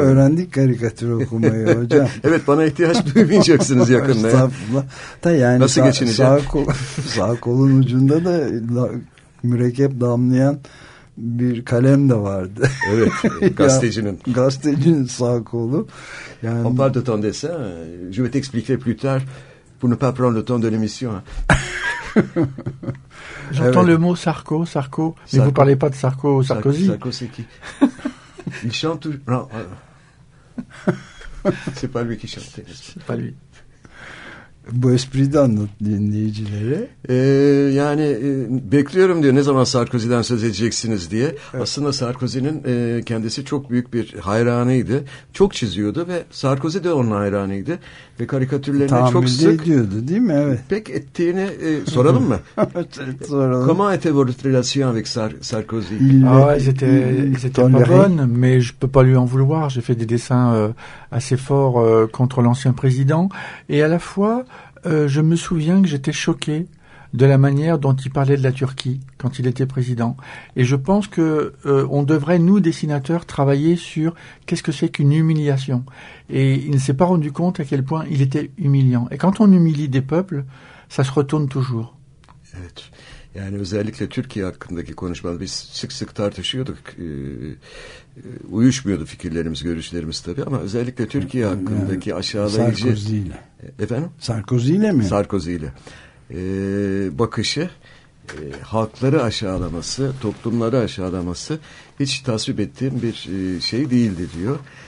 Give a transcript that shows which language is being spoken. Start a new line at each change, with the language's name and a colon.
Turkish: öğrendik karikatür okumayı hocam. Evet bana ihtiyaç duymayacaksınız yakında. Estağfurullah. Yani nasıl geçineceğim? Sağ kolun ucunda da mürekkep damlayan bir kalem de vardı. Evet, gazetecinin. Ya, gazetecinin sağ kolu.
French: Yani, on parle de ton dessin. Je vais t'expliquer plus tard. Pour ne pas prendre le temps de l'émission. J'entends le mot Sarko, Sarko. Mais Sarko. Vous ne parlez pas de Sarko, Sarkozy. Sarko, c'est qui? Il chante toujours. Non. C'est pas lui qui chante. C'est pas lui.
Turkish: Bu espriyi de anlat dinleyicilere. Yani bekliyorum diyor ne zaman Sarkozy'den söz edeceksiniz diye. Evet. Aslında Sarkozy'nin kendisi çok büyük bir hayranıydı. Çok çiziyordu ve Sarkozy de onun hayranıydı. Ve karikatürlerine tahammül çok sık... Tahammül ediyordu değil mi? Evet. Pek ettiğini soralım mı? Soralım.
French: Comment était votre relation avec Sarkozy? C'était pas bonne, mais je peux pas lui en vouloir. J'ai fait des dessins assez forts contre l'ancien président. Et à la fois... je me souviens que j'étais choqué de la manière dont il parlait de la Turquie quand il était président. Et je pense que on devrait, nous, dessinateurs, travailler sur qu'est-ce que c'est qu'une humiliation. Et il ne s'est pas rendu compte à quel point il était humiliant. Et quand on humilie des peuples, ça se retourne toujours.
Turkish: Evet. Yani özellikle Türkiye hakkındaki konuşmada biz sık sık tartışıyorduk. Uyuşmuyordu fikirlerimiz, görüşlerimiz tabii ama özellikle Türkiye hakkındaki aşağılayıcı... Sarkozy ile. Efendim? Sarkozy ile mi? Sarkozy ile. Bakışı, halkları aşağılaması, toplumları aşağılaması hiç tasvip ettiğim bir şey değildi diyor.